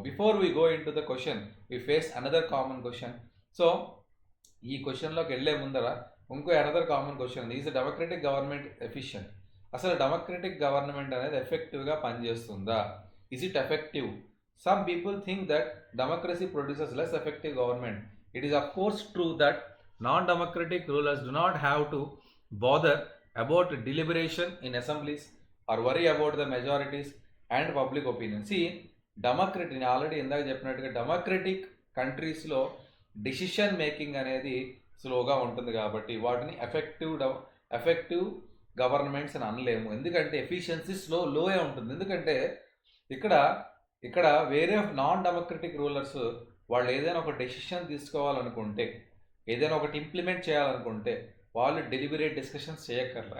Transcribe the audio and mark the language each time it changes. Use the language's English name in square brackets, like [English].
[English] Before we go into the question we face another common question. [Telugu] So ఈ క్వశ్చన్లోకి వెళ్ళే ముందర ఇంకో [English] Another common question, is democratic government efficient? [Telugu] అసలు democratic government అనేది ఎఫెక్టివ్గా పనిచేస్తుందా? [English] Is it effective? Some people think that democracy produces less effective government. [Telugu] It is of course true that [English] non-democratic rulers do not have to bother about deliberation in assemblies or worry about the majorities and public opinion. [Telugu] See, democratic, నేను already ఇందాక చెప్పినట్టుగా democratic కంట్రీస్లో decision making అనేది స్లోగా ఉంటుంది కాబట్టి వాటిని effective governments అని అనలేము. ఎందుకంటే ఎఫిషియన్సీ లోయే ఉంటుంది. ఎందుకంటే ఇక్కడ వేరే నాన్ డెమోక్రటిక్ రూలర్స్ వాళ్ళు ఏదైనా ఒక డెసిషన్ తీసుకోవాలనుకుంటే, ఏదైనా ఒకటి ఇంప్లిమెంట్ చేయాలనుకుంటే వాళ్ళు డెలిబరేట్ డిస్కషన్స్ చేయక్కర్లేదు.